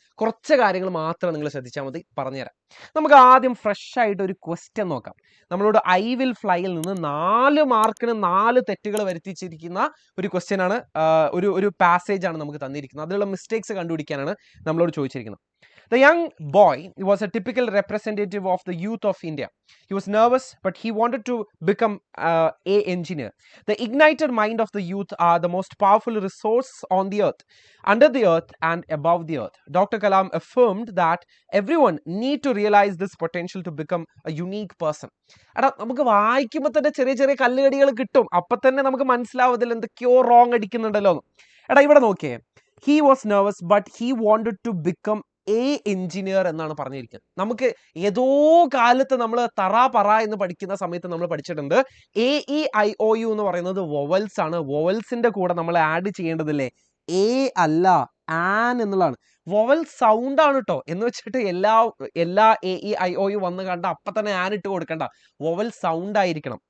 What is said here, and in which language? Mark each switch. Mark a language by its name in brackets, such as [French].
[Malayalam] കുറച്ച് കാര്യങ്ങൾ മാത്രം നിങ്ങൾ ശ്രദ്ധിച്ചാൽ മതി, പറഞ്ഞുതരാം. നമുക്ക് ആദ്യം ഫ്രഷ് ആയിട്ട് ഒരു ക്വസ്റ്റ്യൻ നോക്കാം. നമ്മളോട് ഐ വിൽ ഫ്ലൈയിൽ നിന്ന് 4 മാർക്കിന് 4 തെറ്റുകൾ വരുത്തിച്ചിരിക്കുന്ന ഒരു ക്വസ്റ്റ്യൻ ആണ്, ഒരു പാസേജ് ആണ് നമുക്ക് തന്നിരിക്കുന്നത്. അതിലുള്ള മിസ്റ്റേക്സ് കണ്ടുപിടിക്കാനാണ് നമ്മളോട് ചോദിച്ചിരിക്കുന്നത്. [English] The young boy was a typical representative of the youth of India. He was nervous, but he wanted to become a engineer. The ignited mind of the youth are the most powerful resource on the earth, under the earth and above the earth. Dr. Kalam affirmed that everyone need to realize this potential to become a unique person. [Malayalam] എടാ, നമുക്ക് വായിക്കുമ്പോൾ തന്നെ ചെറിയ ചെറിയ കല്ലുകടികൾ കിട്ടും. അപ്പം തന്നെ നമുക്ക് മനസ്സിലാവും ഇതിൽ എന്തൊക്കെയോ റോങ് അടിക്കുന്നുണ്ടല്ലോ എന്ന്. എടാ, ഇവിടെ നോക്കിയേ, [English] he was nervous but he wanted to become [Malayalam] engineer എന്നാണ് പറഞ്ഞിരിക്കുന്നത്. നമുക്ക് ഏതോ കാലത്ത് നമ്മൾ പറ എന്ന് പഠിക്കുന്ന സമയത്ത് നമ്മൾ പഠിച്ചിട്ടുണ്ട് AEIOU എന്ന് പറയുന്നത് വൊവൽസ് ആണ്. വൊവൽസിന്റെ കൂടെ നമ്മൾ ആഡ് ചെയ്യേണ്ടതില്ലേ എ അല്ല ആൻ എന്നുള്ളതാണ്. വൊവൽ സൗണ്ട് ആണ് കേട്ടോ, എന്ന് വെച്ചിട്ട് എല്ലാ AEIOU വന്ന് കണ്ട അപ്പൊ തന്നെ ആൻ ഇട്ട് കൊടുക്കണ്ട, വൊവൽ സൗണ്ട് ആയിരിക്കണം.